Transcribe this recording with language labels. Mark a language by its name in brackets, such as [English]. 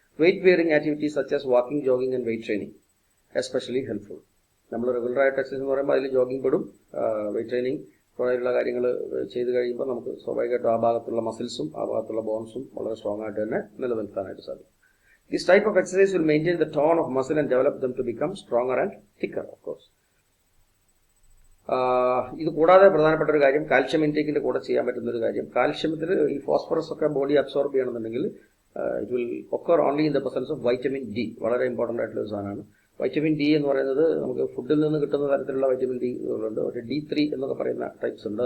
[English] Weight bearing activities such as walking, jogging and weight training especially helpful. [Malayalam] നമ്മൾ റെഗുലറായിട്ട് exercise എന്ന് പറയുമ്പോൾ അതിൽ ജോഗിങ് പെടും, വെയിറ്റ് ട്രെയിനിങ് പോലെയുള്ള കാര്യങ്ങൾ ചെയ്ത് കഴിയുമ്പോൾ നമുക്ക് സ്വാഭാവികമായിട്ടും ആ ഭാഗത്തുള്ള മസിൽസും ആ ഭാഗത്തുള്ള ബോൺസും വളരെ സ്ട്രോങ് ആയിട്ട് തന്നെ നിലനിർത്താനായിട്ട് സാധിക്കും. [English] This type of exercise will maintain the tone of muscle and develop them to become stronger and thicker, of course. [Malayalam] ഇത് കൂടാതെ പ്രധാനപ്പെട്ട ഒരു കാര്യം, കാൽഷ്യം ഇൻടേക്കിന്റെ കൂടെ ചെയ്യാൻ പറ്റുന്ന ഒരു കാര്യം, കാൽഷ്യത്തിൽ ഈ ഫോസ്ഫറസ് ഒക്കെ ബോഡി അബ്സോർബ് ചെയ്യണമെന്നുണ്ടെങ്കിൽ [English] It will occur only in the presence of vitamin D. [Malayalam] വളരെ ഇമ്പോർട്ടന്റ് ആയിട്ടുള്ള ഒരു സാധനമാണ് വൈറ്റമിൻ ഡി എന്ന് പറയുന്നത്. നമുക്ക് ഫുഡിൽ നിന്ന് കിട്ടുന്ന തരത്തിലുള്ള വൈറ്റമിൻ ഡി ഉണ്ട്, ഒരു D3 എന്നൊക്കെ പറയുന്ന ടൈപ്സ് ഉണ്ട്.